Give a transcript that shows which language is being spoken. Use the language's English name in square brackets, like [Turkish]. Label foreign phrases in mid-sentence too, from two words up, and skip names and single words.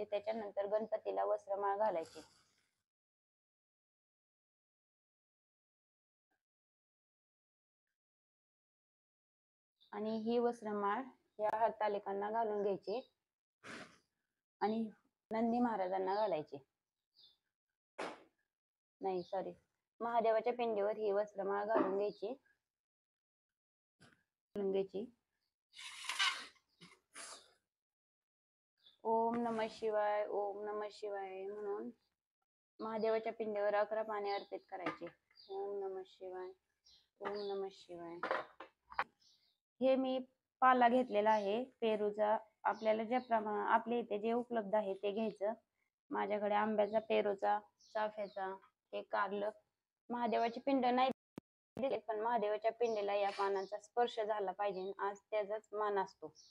[Marathi] त्याच्यानंतर गणपतीला वस्त्रमाळ घालायची. आणि ही वस्त्रमाळ या हरतालिकांना घालून घ्यायची आणि नंदी महाराजांना घालायची. नाही सॉरी, महादेवाच्या पिंडीवर ही वस्त्रमाळ घालून घ्यायची. [Sanskrit] ओम नमः शिवाय, ओम नमः शिवाय [Marathi] म्हणून महादेवाच्या पिंडीवर 11 पाने अर्पित करायचे. [Sanskrit] ओम नमः शिवाय, ओम नमः शिवाय. [Marathi] हे मी पाला घेतलेला आहे पेरूचा. आपल्याला ज्या प्रमाणे आपल्या इथे जे उपलब्ध आहे ते घ्यायचं. माझ्याकडे आंब्याचा, पेरूचा, चाफ्याचा, हे कारलं. महादेवाची पिंड नाही दिले, पण महादेवाच्या पिंडीला या पानांचा स्पर्श झाला पाहिजे, आज त्याचाच मान असतो.